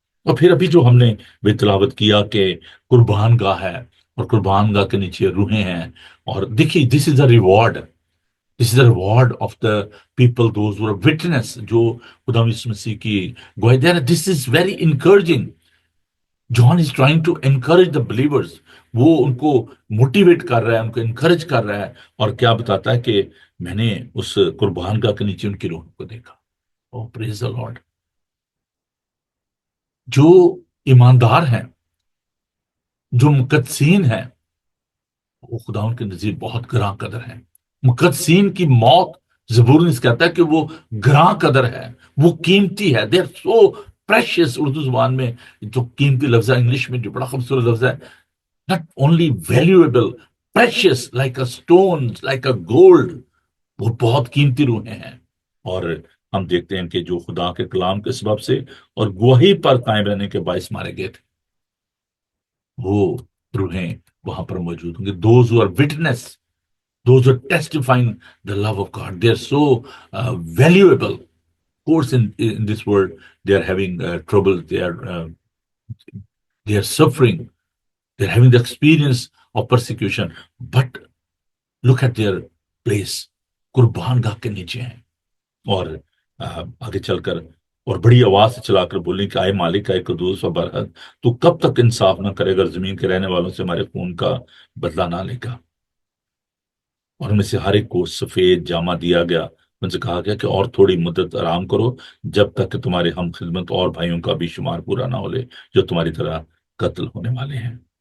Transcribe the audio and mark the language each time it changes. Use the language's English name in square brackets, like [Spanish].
[Urdu] اور پھر ابھی جو ہم نے بھی تلاوت کیا کہ قربان گاہ ہے اور قربان گاہ کے نیچے روحیں ہیں، اور دیکھیے [English] this is a reward, this is a reward of the people those who witness, [Urdu] جو خدا یسوع مسیح کی گواہی دے رہے ہیں. [English] This is very encouraging. John is trying to encourage the believers. [Urdu] وہ ان کو موٹیویٹ کر رہا ہے، ان کو انکریج کر رہا ہے، اور کیا بتاتا ہے کہ میں نے اس قربان گاہ کے نیچے ان کی روح کو دیکھا. [English] Oh praise the lord. [Urdu] جو ایماندار ہیں، جو مقدسین ہیں، وہ خدا ان کے نزدیک بہت گراں قدر ہیں. مقدسین کی موت زبور کہتا ہے کہ وہ گراں قدر ہے، وہ قیمتی ہے. [English] They are so precious. [Urdu] Urdu زبان میں جو قیمتی لفظ ہے، انگلش میں جو بڑا خوبصورت لفظ ہے، [English] not only valuable, precious like a stone, like a gold. [Urdu] وہ بہت قیمتی روحیں ہیں. اور ہم دیکھتے ہیں کہ جو خدا کے کلام کے سبب سے اور گواہی پر قائم رہنے کے باعث مارے گئے تھے، وہ روحیں وہاں پر موجود ہوں گے. [English] those who are witness, those who are testifying the love of God, they are so valuable. Of course, in this world they are having trouble, they are suffering, they're having the experience of persecution, but look at their place. [Urdu] قربان گاہ کے نیچے ہیں، اور آگے چل کر اور بڑی آواز سے چلا کر بولیں کہ آئے مالک، آئے قدوس و برحق، تو کب تک انصاف نہ کرے گا، زمین کے رہنے والوں سے ہمارے خون کا بدلہ نہ لے گا. اور ان میں سے ہر ایک کو سفید جامہ دیا گیا. ان سے کہا گیا کہ اور تھوڑی مدت آرام کرو، جب تک کہ تمہارے ہم خدمت اور بھائیوں کا بھی شمار پورا نہ ہو لے جو تمہاری طرح قتل ہونے والے ہیں.